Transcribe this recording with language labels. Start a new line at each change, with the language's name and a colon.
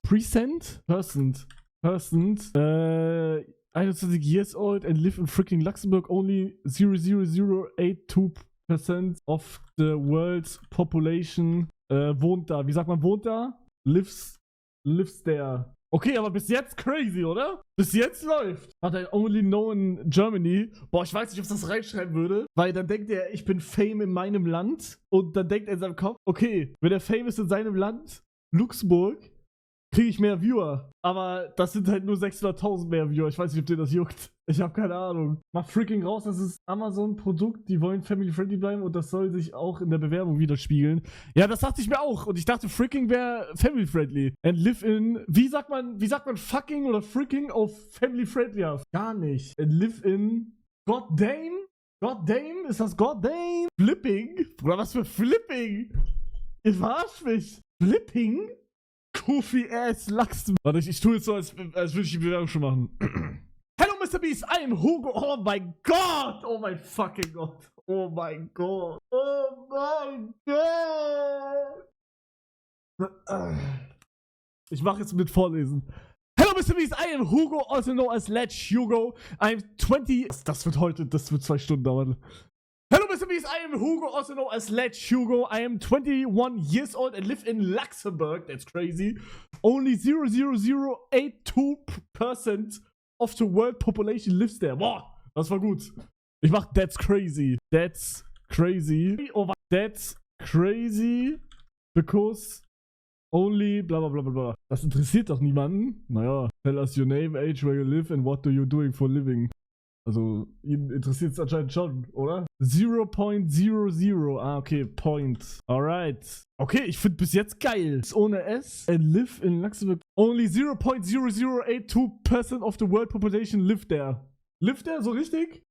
English: Percent? Percent. 21 years old and live in freaking Luxembourg. Only 0,0082% of the world's population
German: wohnt da. Wie sagt man wohnt da?
English: Lives there.
German: Okay, aber bis jetzt crazy, oder? Bis jetzt läuft.
English: Hat er only known in Germany.
German: Boah, ich weiß nicht, ob ich das reinschreiben würde. Weil dann denkt er, ich bin Fame in meinem Land. Und dann denkt er in seinem Kopf, okay, wenn er Fame ist in seinem Land, Luxemburg, kriege ich mehr Viewer. Aber das sind halt nur 600.000 mehr Viewer. Ich weiß nicht, ob dir das juckt. Ich habe keine Ahnung. Mach freaking raus, das ist Amazon-Produkt. Die wollen family-friendly bleiben und das soll sich auch in der Bewerbung widerspiegeln. Ja, das dachte ich mir auch. Und ich dachte, freaking wäre family-friendly.
English: And live in...
German: Wie sagt man fucking oder freaking auf family-friendly? Ja, gar nicht.
English: And live in... Goddamn? Goddamn?
German: Ist das goddamn? Flipping? Bruder, was für Flipping? Ihr verarscht mich. Flipping?
English: Goofy ass
German: Lachs. Warte, ich tue jetzt so, als würde ich die Bewerbung schon machen.
English: Hello, Mr. Beast, I am Hugo.
German: Oh mein Gott. Oh mein fucking Gott. Oh mein Gott. Oh mein Gott. Ich mache jetzt mit Vorlesen.
English: Hello, Mr. Beast, I am Hugo, also known as Let's Hugo. I'm 20...
German: Das wird 2 Stunden dauern.
English: Hello, Mr. Beast. I am Hugo, also known as Let's Hugo. I am 21 years old and live in Luxembourg. That's crazy. Only 0,0082% of the world population lives there.
German: Boah, das war gut. Ich mach
English: That's crazy. That's crazy. Oh, that's crazy because only bla bla bla bla.
German: Das interessiert doch niemanden. Naja.
English: Tell us your name, age, where you live and what do you doing for living.
German: Also, ihn interessiert es anscheinend schon, oder? 0,00. Ah, okay, Point. Alright. Okay, ich finde bis jetzt geil. Ist ohne S.
English: And live in Luxembourg. Only 0,0082% of the world population live there. Live there,
German: so richtig?